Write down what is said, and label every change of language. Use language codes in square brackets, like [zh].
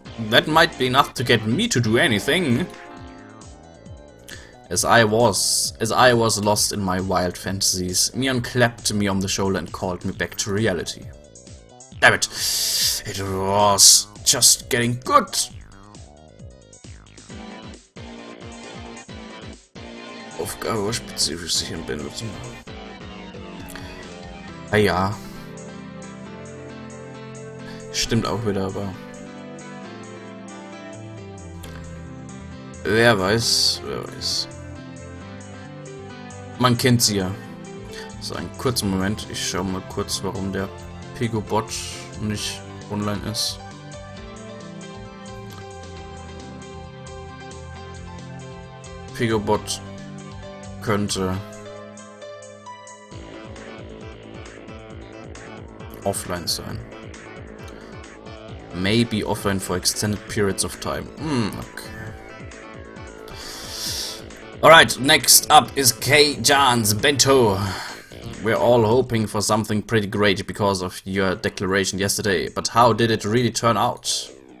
[en] That might be enough to get me to do anything. As I was lost in my wild fantasies, Mion clapped me on the shoulder and called me back to reality. Damn it! It was just getting good! [de] Aufgabe spezifisch sich in Bento zu machen. Ah ja. Stimmt auch wieder, aber... Wer weiß, wer weiß. Man kennt sie ja. So, einen kurzen Moment. Ich schaue mal kurz, warum der Pegobot nicht online ist. Pegobot könnte offline sein. [en] Maybe offline for extended periods of time. Okay. Alright, next up is K-Jan's Bento. We're all hoping for something pretty great because of your declaration yesterday, but how did it really turn out?